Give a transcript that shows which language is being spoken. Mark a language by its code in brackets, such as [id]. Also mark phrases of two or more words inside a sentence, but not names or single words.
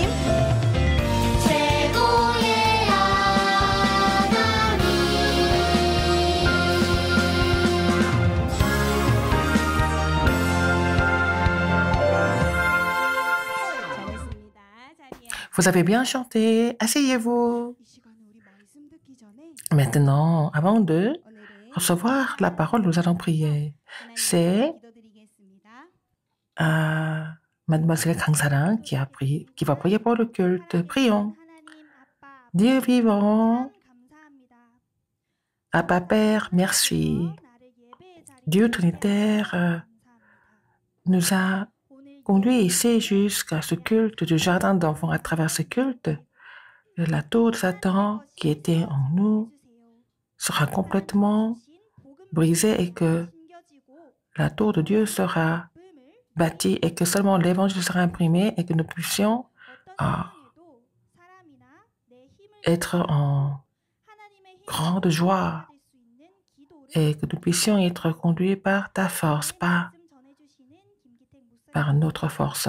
[ko] 최고의 하나님 잘했습니다. 자리에 [fr] Vous avez bien chanté. Asseyez-vous. [ko] 이 시간에 우리 말씀 듣기 전에 [fr] Maintenant, avant de [ko] 오늘의 [fr] recevoir la parole, nous allons prier. C'est [ko] 기도드리겠습니다. [fr] Mademoiselle Kangsaran qui va prier pour le culte. Prions. [ko] 하나님 아빠 [fr] Dieu vivant, [ko] 감사합니다. [fr] Abba Père, merci. [ko] 나를 예배의 자리에 [fr] Dieu Trinitaire nous a conduits ici jusqu'à ce culte du jardin d'enfants. À travers ce culte, la tour de Satan qui était en nous sera complètement brisée et que la tour de Dieu sera bâtie et que seulement l'évangile sera imprimé et que nous puissions être en grande joie et que nous puissions être conduits par ta force, pas par notre force.